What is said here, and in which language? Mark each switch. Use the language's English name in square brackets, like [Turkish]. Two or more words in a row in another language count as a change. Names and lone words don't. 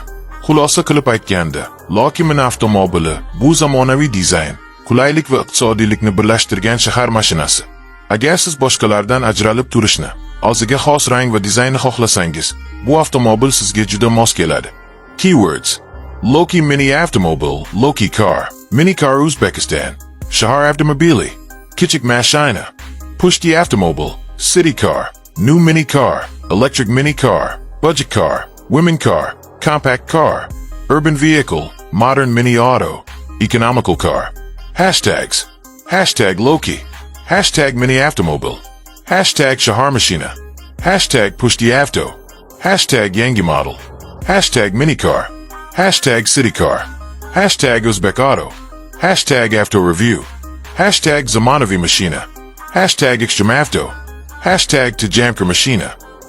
[Uzbek] Xulosa qilib aytganda, Loki mini avtomobili bu zamonaviy dizayn, qulaylik va iqtisodiylikni birlashtirgan shahar mashinasi. Agar siz boshqalardan ajralib turishni, o'ziga xos rang va dizaynni xohlasangiz, bu avtomobil sizga juda mos keladi. Keywords: Loki mini avtomobil, [English] Loki car, mini car Uzbekistan, [Uzbek] shahar avtomobili, kichik mashina, pushti avtomobil, [English] city car, new mini car, electric mini car, budget car, women car, compact car, urban vehicle, modern mini auto, economical car. Hashtags: Hashtag Loki, Hashtag [Uzbek] mini avtomobil, [English] Hashtag [Uzbek] shahar mashina, [English] Hashtag [Uzbek] pushti avto, [English] Hashtag [Uzbek] yangi model, [English] Hashtag mini car, Hashtag city car, Hashtag Uzbek auto, Hashtag auto review, Hashtag [Uzbek] zamonaviy mashina, [English] Hashtag extreme auto, Hashtag [Uzbek] tajamkar mashina.